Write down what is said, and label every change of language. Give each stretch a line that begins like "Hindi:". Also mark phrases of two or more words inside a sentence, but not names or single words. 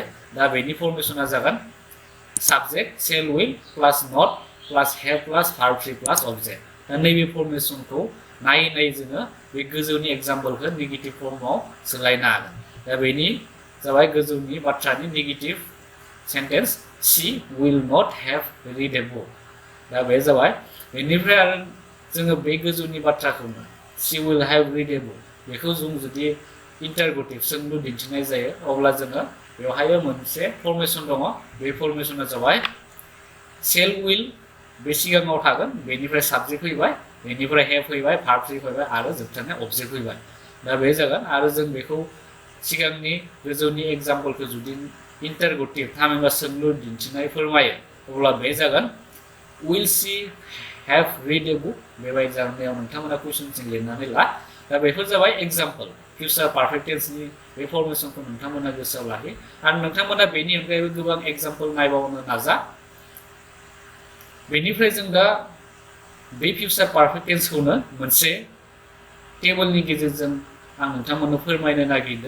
Bodo: दा बेनि फर्मेशना जागोन
English: subject shall will plus not plus have plus verb three plus object.
Bodo: दा नैबे फर्मेशनखौ नायै नायै जोङो बे गोजौनि एग्जाम्पलखौ नेगेटिभ फर्मआव सोलायनो हागोन। दा बेनि जाबाय गोजौनि बाथ्रानि
English: negative sentence she will not have read a book.
Bodo: दा बे जाबाय। बेनिफ्राय आरो जोङो बे गोजौनि बाथ्राखौनो
English: she will have read a book
Bodo: बेखौ जों जुदि इन्टारगेटिभ सोंलु दिन्थिनाय जायो अब्ला जोङो बेवहायबो मोनसे फर्मेशन दङ। बे फर्मेशना जाबाय सेल उइल बे सिगाङाव थागोन, बेनिफ्राय साबजेक्ट फैबाय, बेनिफ्राय हेभ फैबाय,
English: verb three
Bodo: फैबाय आरो जोबथारनाय अबजेक्ट फैबाय। दा बे जागोन। आरो जों बेखौ सिगांनि गोजौनि एग्जाम्पलखौ जुदि इन्टारगेटिभ थामहिनबा सोंलु दिन्थिनाय फोरमायो अब्ला बे जागोन
English: will she have read a book.
Bodo: बेबायदि जानायाव नोंथांमोना कुइसनसिम लिरनानै ला। दा बेफोर जाबाय एग्जाम्पल।
English: future perfect
Bodo: टेन्सनि बे फर्मेशनखौ नोंथांमोना गोसोआव लाखि आरो नोंथांमोना बेनि अनगायैबो गोबां एग्जाम्पल नायबावनो नाजा। बेनिफ्राय जों दा बे
English: future perfect
Bodo: टेन्सखौनो मोनसे टेबलनि गेजेरजों आं नोंथांमोननो फोरमायनो नागिरदों।